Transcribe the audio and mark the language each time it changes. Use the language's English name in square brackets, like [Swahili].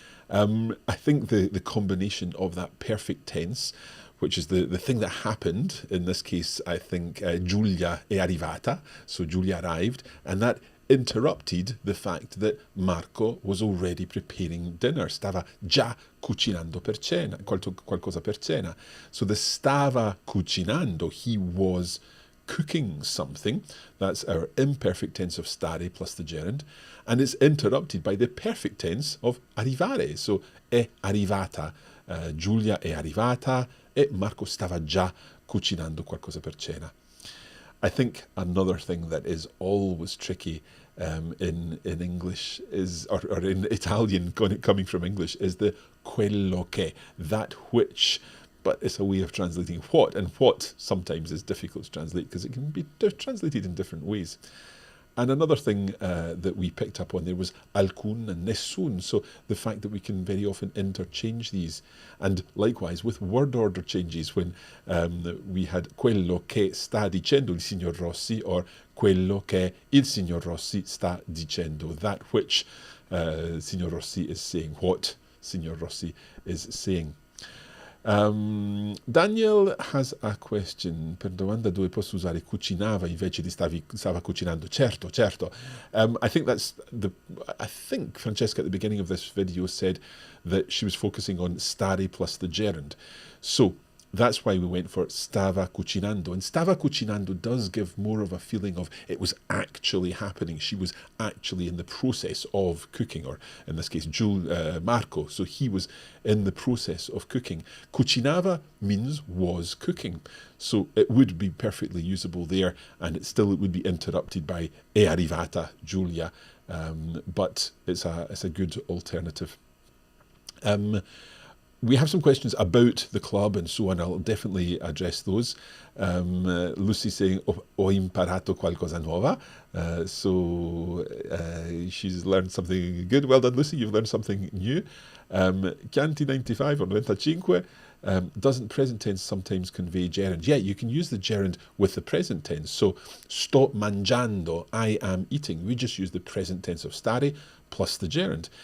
[English] I think the combination of that perfect tense, which is the thing that happened, in this case, I think [Italian] Giulia è arrivata, [English] so Giulia arrived, and that interrupted the fact that Marco was already preparing dinner. [Italian] Stava già cucinando per cena, qualcosa per cena. [English] So the [Italian] stava cucinando, [English] he was cooking something. That's our imperfect tense of stare plus the gerund, and it's interrupted by the perfect tense of arrivare. [Italian] So è arrivata, Giulia è arrivata e Marco stava già cucinando qualcosa per cena. [English] I think another thing that is always tricky in English is, or in Italian coming from English, is the quello che, that which. But it's a way of translating what, and what sometimes is difficult to translate because it can be translated in different ways. And another thing that we picked up on there was alcun and nessun, so the fact that we can very often interchange these. And likewise with word order changes, when we had [Italian] quello che sta dicendo il signor Rossi, [English] or [Italian] quello che il signor Rossi sta dicendo, [English] that which signor Rossi is saying, what signor Rossi is saying. Daniel has a question. [Italian] Per domanda dove posso usare cucinava invece di stava cucinando. Certo. [English] I think Francesca at the beginning of this video said that she was focusing on stare plus the gerund. So that's why we went for [Italian] stava cucinando. [English] And stava cucinando does give more of a feeling of it was actually happening. She was actually in the process of cooking, or in this case, Marco. So he was in the process of cooking. Cucinava means was cooking. So it would be perfectly usable there, and it would be interrupted by [Italian] è arrivata Giulia. [English] But it's a good alternative. We have some questions about the club and so on. I'll definitely address those. Lucy saying, [Italian] ho imparato qualcosa nuova. [English] So she's learned something good. Well done, Lucy. You've learned something new. Chianti 95 or 95, doesn't present tense sometimes convey gerund? Yeah, you can use the gerund with the present tense. So, [Italian] sto mangiando, [English] I am eating. We just use the present tense of stare plus the gerund.